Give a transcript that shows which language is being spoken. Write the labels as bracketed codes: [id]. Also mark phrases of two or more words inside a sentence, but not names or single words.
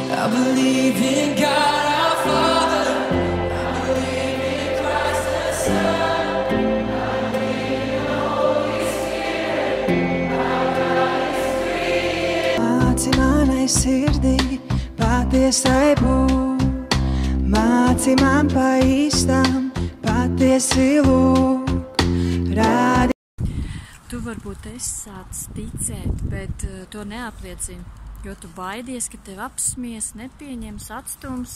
[en] believe in God our Father. I believe in Christ the Son. I believe in the Holy Spirit. Our God is three. [lv] Māci manai sirdī patiesai būt, māci man pa īstam patiesi lūgt, rādi. Tu varbūt esi sācis ticēt, bet to neapliecini, jo tu baidies, ka tevi apsmies, nepieņems, atstums.